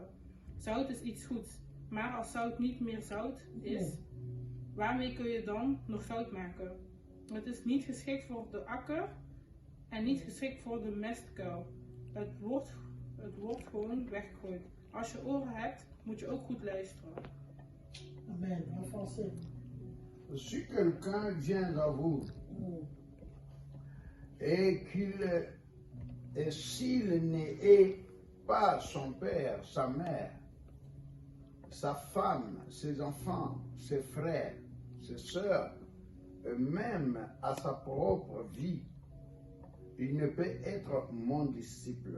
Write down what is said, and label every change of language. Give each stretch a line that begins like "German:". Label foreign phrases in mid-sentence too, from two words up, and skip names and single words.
Dutch: Zout is iets goeds, maar als zout niet meer zout is, waarmee kun je dan nog zout maken? Het is niet geschikt voor de akker en niet geschikt voor de mestkuil. Het wordt gewoon weggegooid. Als je oren hebt, moet je ook goed luisteren.
French: Amen. En français. si quelqu'un vient à vous et s'il n'est pas son père, sa mère, sa femme, ses enfants, ses frères, ses sœurs, même à sa propre vie, il ne peut être mon disciple.